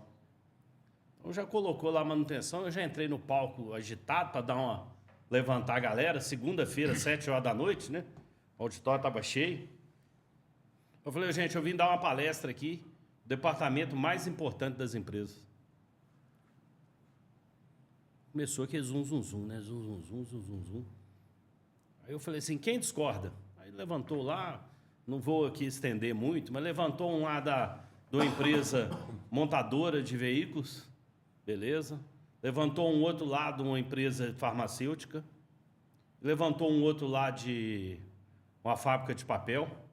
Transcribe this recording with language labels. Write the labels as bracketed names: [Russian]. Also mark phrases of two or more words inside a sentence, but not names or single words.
[Portuguese] Então já colocou lá manutenção, eu já entrei no palco agitado para levantar a galera, segunda-feira, 7h, né? O auditório estava cheio. Eu falei, gente, eu vim dar uma palestra aqui, o departamento mais importante das empresas. Começou aquele zum, zum, zum, né? Zum, zum, zum, zum, zum, zum. Aí eu falei assim, quem discorda? Aí levantou lá, não vou aqui estender muito, mas levantou um lá de uma empresa montadora de veículos, beleza? Levantou um outro lá de uma empresa farmacêutica, levantou um outro lá de uma fábrica de papel.